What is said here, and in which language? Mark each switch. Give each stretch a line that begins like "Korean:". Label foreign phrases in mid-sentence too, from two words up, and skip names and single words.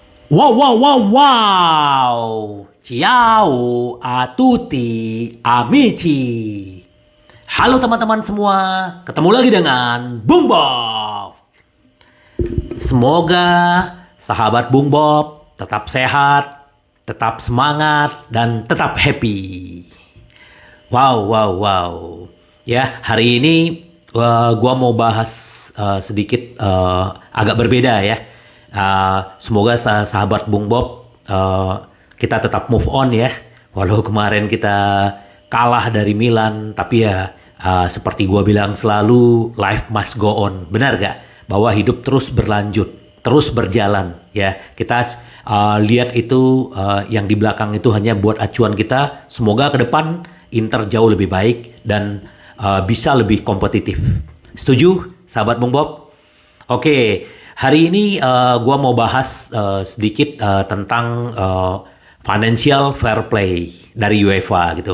Italian: Wow, wow, wow, wow. Ciao a tutti amici.
Indonesian: Halo teman-teman semua, ketemu lagi dengan Bung Bob. Semoga sahabat Bung Bob tetap sehat, tetap semangat, dan tetap happy. Wow, wow, wow. Ya, hari ini gua mau bahas sedikit agak berbeda ya. Semoga sahabat Bung Bob kita tetap
English: move on
Indonesian: ya. Walau kemarin kita kalah dari Milan, tapi ya seperti gua bilang selalu,
English: life must go on.
Indonesian: Benar gak? Bahwa hidup terus berlanjut, terus berjalan ya. Kita lihat itu yang di belakang itu hanya buat acuan kita. Semoga ke depan Inter jauh lebih baik dan bisa lebih kompetitif. Setuju, sahabat Bung Bob? Oke, hari ini gua mau bahas sedikit tentang
English: financial fair play
Indonesian: dari UEFA gitu.